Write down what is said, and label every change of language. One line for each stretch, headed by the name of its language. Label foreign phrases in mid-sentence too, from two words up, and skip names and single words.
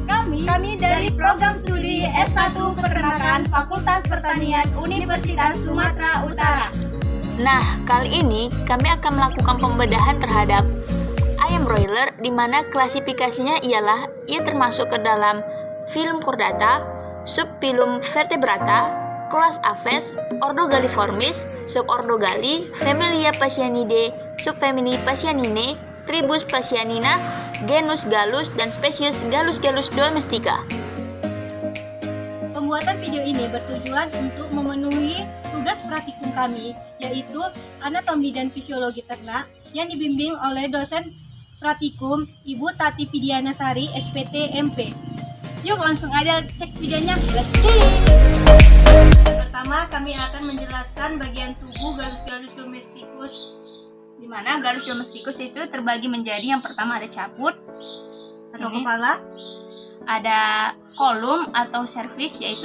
Indonesian: Kami dari program studi S1 Peternakan Fakultas Pertanian Universitas Sumatera Utara. Nah, kali ini kami akan melakukan pembedahan terhadap ayam broiler, di mana klasifikasinya ialah ia termasuk ke dalam phylum Chordata, subphylum Vertebrata, kelas Aves, ordo Galliformis, subordo Galli, familia Phasianidae, subfamili Phasianinae, tribus Phasianina, genus Gallus, dan spesies Gallus domestica. Pembuatan video ini bertujuan untuk memenuhi tugas praktikum kami, yaitu anatomi dan fisiologi ternak yang dibimbing oleh dosen praktikum Ibu Tati Pidianasari, SPT MP. Yuk langsung aja cek videonya.
English: Let's go!
Indonesian: Pertama, kami akan menjelaskan bagian tubuh Gallus domesticus, Di mana Gallus domesticus itu terbagi menjadi, yang pertama ada caput atau ini, kepala, ada kolum atau cervix yaitu